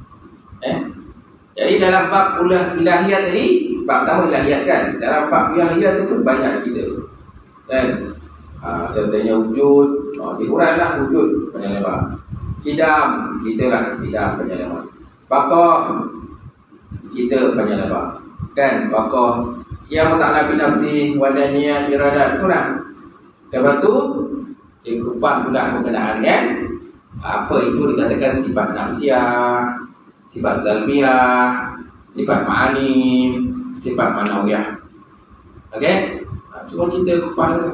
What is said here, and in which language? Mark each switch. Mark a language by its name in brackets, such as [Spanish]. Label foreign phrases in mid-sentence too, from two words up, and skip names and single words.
[Malay] Jadi dalam bab ilahiyat tadi, bab pertama ilahiyat kan, dalam bab ilahiyat tu pun banyak cerita, kan? Contohnya wujud, diuraikan lah wujud panjang lebar. Kidam, cerita lah kidam panjang lebar. Baqah, cerita panjang lebar, kan? Baqah yang [Arabic] تعالى بنفسي [Malay] wa daniyat iradat, semua. Lepas tu dikupas pula berkenaan dengan apa itu dikatakan sifat nafsiyah, sifat salbiyah, sifat ma'ani, sifat manawiyah. Okey? Cuma cerita kupas tu.